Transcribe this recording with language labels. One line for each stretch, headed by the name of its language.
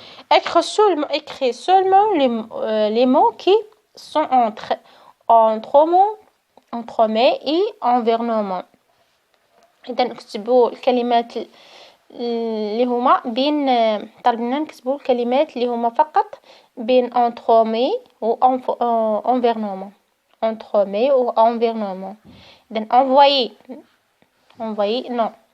French: Écris seulement les mots qui sont entremets et environnement.
Arabic: إذا نكتبوا الكلمات اللي هما بين طلبنا نكتبوا الكلمات اللي هما فقط بين entremets و environnement.
French: Entremets ou environnement. إذا envoyer non.